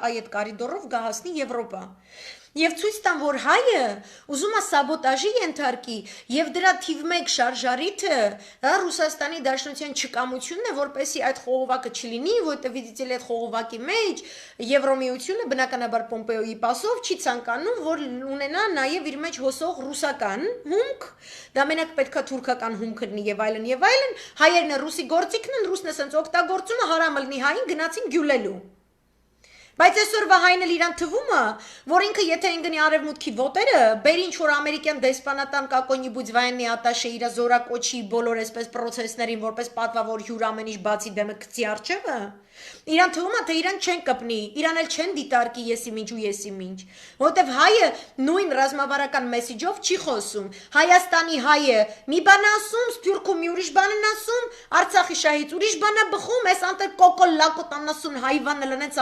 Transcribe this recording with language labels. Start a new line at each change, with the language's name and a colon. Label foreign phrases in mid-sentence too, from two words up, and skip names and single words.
Armenian: այդ կարիդորով գա հասնի Եվրոպա։ Եվ ցույց տան, որ հայը ուզում է սաբոտաժի ենթարկի եւ դրա թիվ 1 շարժարիթը դա Ռուսաստանի Դաշնության չկամությունն է, որպեսի այդ խողովակը չլինի, որտեղ դիտել այդ խողովակի մեջ Եվրոմիությունը բնականաբար Պոմպեոյի պասով չի ցանկանում, որ ունենա նաեւ իր մեջ հոսող ռուսական հումք, դա մենակ պետքա թուրքական հումք լինի եւ այլն, հայերն է ռուսի գործիքն են, ռուսն է սենց օգտագործում, հարամ լինի հային գնացին գյուլելու։ Բայց այսօրվա հայն էլ իրան թվում է, որ ինքը եթե ընկնի արևմուտքի ոտերը, բեր ինչ որ ամերիկյան դեսպանատան
Russian: какой-нибудь военный
Armenian: ատաշե իր զորակոչի բոլոր այսպես պրոցեսներին, որպես պատվավոր հյուր ամեն ինչ բացի դեմը գցի արջևը, իրան թվում է, թե իրան չեն կպնի, իրան էլ չեն դիտարկի եսի ինչ ու եսի ինչ, որտեվ հայը նույն ռազմավարական մեսիջով չի խոսում, Հայաստանի հայը մի բան ասում, Սփյուռքում մի ուրիշ բան են ասում, Արցախի շահից ուրիշ բան է բխում, այս անտեր կոկոլ լակոտ անասուն հայվանը լնեց